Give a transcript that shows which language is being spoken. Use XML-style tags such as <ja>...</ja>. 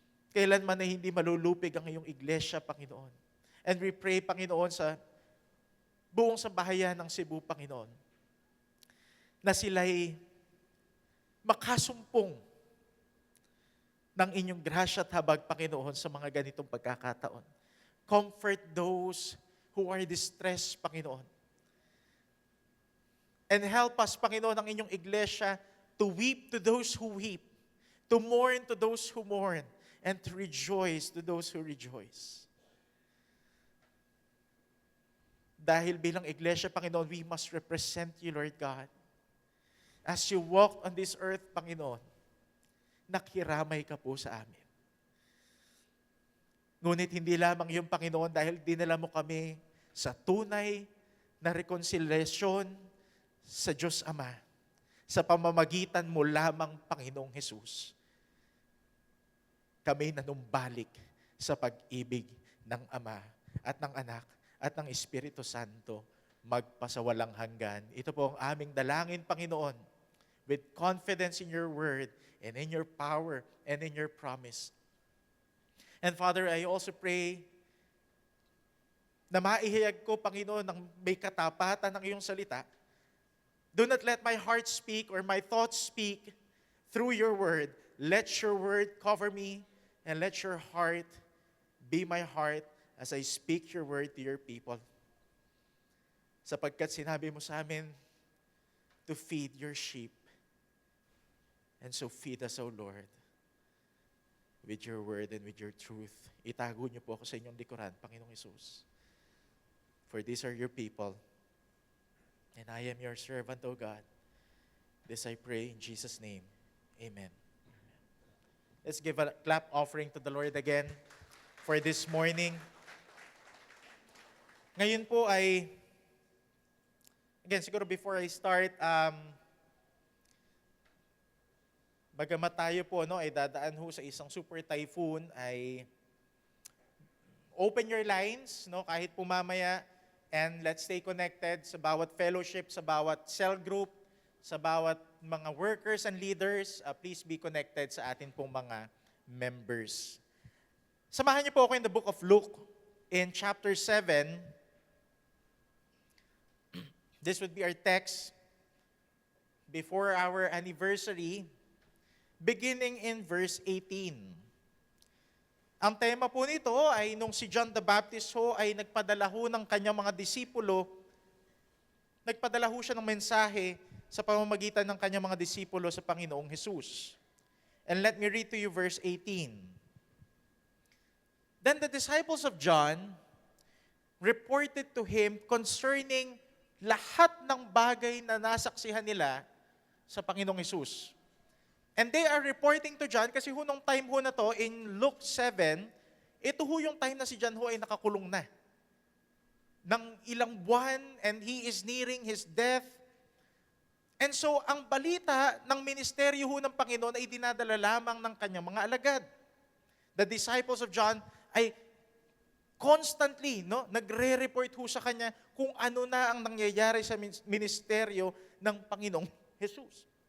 <tl>Kailanman ay hindi malulupig ang iyong iglesia, Panginoon.</tl> <en>And we pray,</en> <tl>Panginoon, sa buong sambahayan ng Cebu, Panginoon, na sila'y makasumpong ng inyong grasya at habag, Panginoon, sa mga ganitong pagkakataon.</tl> <en>Comfort those who are distressed, Panginoon. And help us, Panginoon,</en> <tl>ang inyong iglesia</tl> <en>to weep to those who weep, to mourn to those who mourn, and to rejoice to those who rejoice.</en> <tl>Dahil bilang iglesia,</tl> <en>Panginoon, we must represent you, Lord God. As you walk on this earth, Panginoon,</en> <tl>nakiramay ka po sa amin. Ngunit hindi lamang yung Panginoon dahil dinala mo kami sa tunay na reconciliation sa Diyos Ama, sa pamamagitan mo lamang, Panginoong Hesus. Kami nanumbalik sa pag-ibig ng Ama at ng Anak at ng Espiritu Santo magpasawalang hanggan. Ito po ang aming dalangin, Panginoon,</tl> <en>with confidence in your word and in your power and in your promise. And Father, I also pray</en> <tl>na maihayag ko, Panginoon, ng may katapatan ng iyong salita.</tl> <en>Do not let my heart speak or my thoughts speak through your word. Let your word cover me and let your heart be my heart as I speak your word to your people.</en> <tl>Sapagkat sinabi mo sa amin</tl> <en>to feed your sheep. And so feed us, O Lord, with your word and with your truth.</en> <tl>Itago niyo po ako sa inyong likuran, Panginoong Hesus.</tl> <en>For these are your people, and I am your servant, O God. This I pray in Jesus' name. Amen. Let's give a clap offering to the Lord again for this morning.</en> <tl>Ngayon po ay, again, siguro</tl> <en>before I start,</en> <tl>bagamat tayo po ay dadaan ho sa isang super typhoon, ay</tl> <en>open your lines,</en> <tl>kahit po mamaya</tl> <en>And let's stay connected sa bawat fellowship, sa bawat cell group, sa bawat mga workers and leaders. Please be connected</en> <tl>sa atin pong mga members. Samahan niyo po ako</tl> <en>in the book of Luke in chapter 7. This would be our text before our anniversary, beginning in verse 18.</en> <tl>Ang tema po nito ay nung si John the Baptist ho ay nagpadala ho ng kanyang mga disipulo, nagpadala ho siya ng mensahe sa pamamagitan ng kanyang mga disipulo sa Panginoong Jesus.</tl> <en>And let me read to you verse 18. Then the disciples of John reported to him concerning</en> <tl>lahat ng bagay na nasaksihan nila sa Panginoong Jesus.</tl> <en>And they are reporting to John</en> <tl>kasi ho nung time ho na to, in Luke 7, ito ho yung time na si John ho ay nakakulong na. Ng ilang buwan</tl> <en>and he is nearing his death.</en> <tl>And so, ang balita ng ministeryo ho ng Panginoon ay dinadala lamang ng kanyang mga alagad.</tl> <en>The disciples of John</en> <tl>ay constantly nagre-report ho sa kanya kung ano na ang nangyayari sa ministeryo ng Panginoong Jesus.</tl>